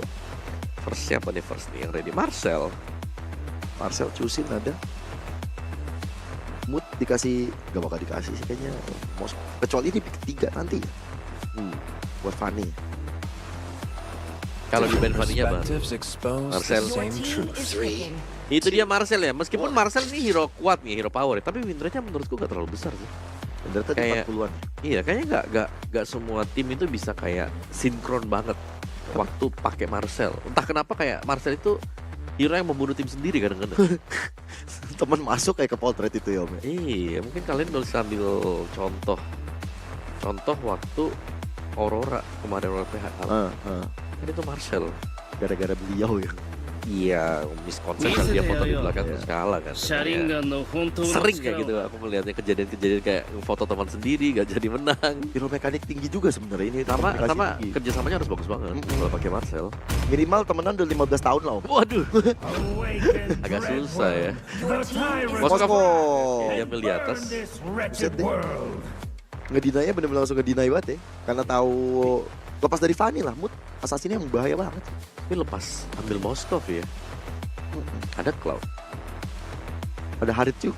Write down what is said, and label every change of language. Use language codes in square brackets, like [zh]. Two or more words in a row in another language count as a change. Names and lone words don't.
[id] First siapa nih first nih yang ready? Marcel. Marcel Cusin ada. Mood dikasih, gak bakal dikasih sih kayaknya. Kecuali di pick 3 nanti. Buat Fanny. Kalau di band Fanny-nya bang. [en] Perspectives expose [id] Marcel. [en] the same truth. [id] Itu dia Marcel ya. Meskipun Marcel ini hero kuat nih, [en] hero power [id] ya, tapi [en] win rate- [id] nya menurutku gak terlalu besar sih. Bener tadi Kayak- 40-an. Iya, kayaknya gak semua tim itu bisa kayak sinkron banget waktu pakai Marcel. Entah kenapa kayak Marcel itu hero yang membunuh tim sendiri kadang-kadang. Temen masuk kayak ke portrait itu ya Om. Ya? Iya, mungkin kalian bisa ambil contoh waktu Aurora kemarin oleh PH. Kan itu Marcel. Gara-gara beliau ya. Iya, miskonsep kan dia foto di belakang terus kalah kan. [ja] 車輪ガンの本当の [id] Sering kayak [ja] 力 [id] gitu [ja] を [id] aku melihatnya kejadian-kejadian kayak foto teman sendiri gak jadi menang. Hero mekanik tinggi juga sebenarnya ini. Sama komunikasi tinggi. kerjasamanya harus bagus banget kalau pakai Marcel. Minimal temenan udah 15 tahun lah Om. Waduh, Awaken, agak susah ya. [en] Your team is [id] Moskov Moskov. dia ambil di atas. [en] this [id] Buset [en] wretched [id] deh. [en] world. [id] Ngedinanya bener-bener langsung ngedinai banget ya. Karena tahu lepas dari Fanny lah, mood assassinnya yang bahaya banget. Tapi lepas ambil Moskov ya. Ada Cloud. Ada Harit juga.